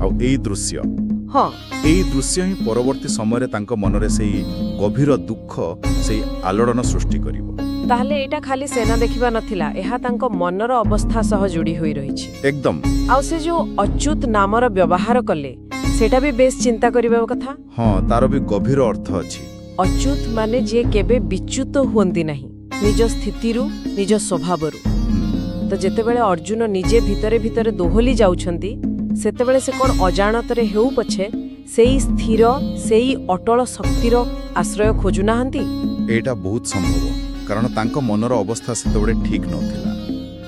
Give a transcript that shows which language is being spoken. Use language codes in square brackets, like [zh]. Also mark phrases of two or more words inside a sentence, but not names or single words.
[or] ଆ ଏଇ ଦୃଶ୍ୟ ଏଇ ଦୃଶ୍ୟ ହିଁ ପରବର୍ତ୍ତୀ ସମୟ ରେ ତାଙ୍କ ମନରେ ସେଇ ଗଭୀର ଦୁଃଖ ସେଇ ଆଲୋଡ଼ନ ସୃଷ୍ଟି କରିବ। ତାହାଲେ ଏଟା ଖାଲି ସେନା ଦେଖିବା ନଥିଲା, ଏହା ତାଙ୍କ ମନର ଅବସ୍ଥା ସହ ଯୋଡ଼ି ହୋଇ ରହିଛି एकदम। ଆ ସେ ଯୋ ଅଚ୍ୟୁତ ନାମର ବ୍ୟବହାର କଲେ ସେଟା ବି ବେଶ ଚିନ୍ତା କରିବା କଥା। ହଁ, ତାର ବି ଗଭୀର ଅର୍ଥ ଅଛି। ଅଚ୍ୟୁତ ମାନେ ଯେ କେବେ ବିଚ୍ୟୁତ ହୁଅନ୍ତି ନାହିଁ ନିଜ ସ୍ଥିତିରୁ ନିଜ ସ୍ୱଭାବରୁ। ତ ଯେତେବେଳେ ଅର୍ଜୁନ ନିଜେ ଭିତରେ ଭିତରେ ଦୋହଲି ଯାଉଛନ୍ତି ସେତେବେଳେ ସେ କୋଣ ଅଜାଣତରେ ହେଉ ପଛେ ସେଇ ସ୍ଥିର ସେଇ ଅଟଳ ଶକ୍ତିର ଆଶ୍ରୟ ଖୋଜୁ ନାହାନ୍ତି। ଏଟା ବହୁତ ସମ୍ଭବ, କାରଣ ତାଙ୍କ ମନର ଅବସ୍ଥା ସେତେବେଳେ ଠିକ୍ ନଥିଲା।